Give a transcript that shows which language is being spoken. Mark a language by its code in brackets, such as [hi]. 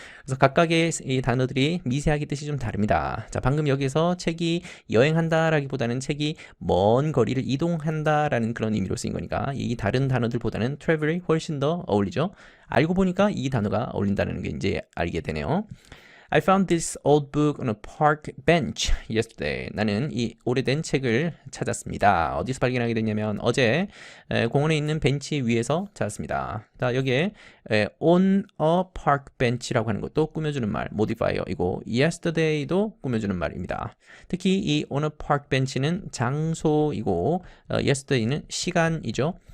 [ko] 그래서 각각의 이 단어들이 미세하게 뜻이 좀 다릅니다. 자, 방금 여기서 책이 여행한다라기보다는 책이 먼 거리를 이동한다라는 그런 의미로 쓰인 거니까 이 다른 단어들보다는 travel이 훨씬 더 어울리죠. 알고 보니까 이 단어가 어울린다는 게 이제 알게 되네요. [en] I found this old book on a park bench yesterday. [ko] 나는 이 오래된 책을 찾았습니다. 어디서 발견하게 됐냐면 어제 공원에 있는 벤치 위에서 찾았습니다. 자, 여기에 [en] on a park bench [ko] 라고 하는 것도 꾸며주는 말, modifier이고 yesterday도 꾸며주는 말입니다. 특히 이 on a park bench는 장소이고 yesterday는 시간이죠.